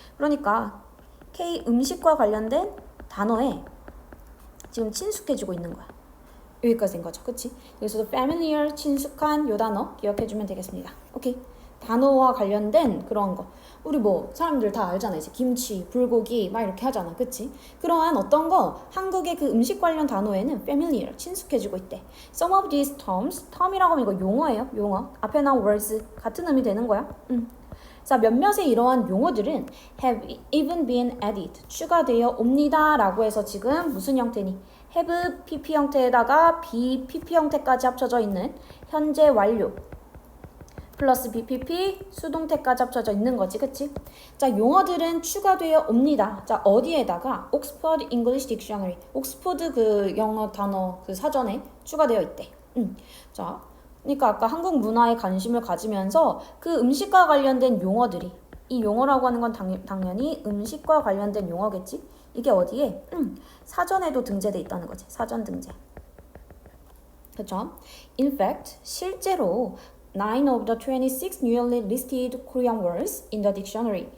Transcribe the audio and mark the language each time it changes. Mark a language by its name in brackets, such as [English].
[Korean] 그러니까 K 음식과 관련된 단어에 지금 친숙해지고 있는 거야. 여기까지인 거죠. 그치? 여기서도 familiar, 친숙한 요 단어 기억해주면 되겠습니다. 오케이? 단어와 관련된 그런 거. 우리 사람들 다 알잖아. 이제 김치, 불고기 막 이렇게 하잖아. 그치? 그러한 어떤 거 한국의 그 음식 관련 단어에는 familiar, 친숙해지고 있대. [English] Some of these terms, [Korean] term이라고 하면 이거 용어예요. 용어. 앞에 나온 words 같은 의미 되는 거야. 자, 몇몇의 이러한 용어들은 [English] have even been added, [Korean] 추가되어 옵니다 라고 해서 지금 무슨 형태니? have pp 형태에다가 be pp 형태까지 합쳐져 있는 현재 완료 플러스 bpp 수동태까지 합쳐져 있는 거지. 그치? 자, 용어들은 추가되어 옵니다. 자, 어디에다가? Oxford English Dictionary, 옥스포드 그 영어 단어 그 사전에 추가되어 있대. 자, 그러니까 아까 한국 문화에 관심을 가지면서 그 음식과 관련된 용어들이, 이 용어라고 하는 건 당연히 음식과 관련된 용어겠지? 이게 어디에? 사전에도 등재돼 있다는 거지. 사전 등재. 그렇죠? [English] In fact, [Korean] 실제로 [English] 9 of the 26 newly listed Korean words in the dictionary.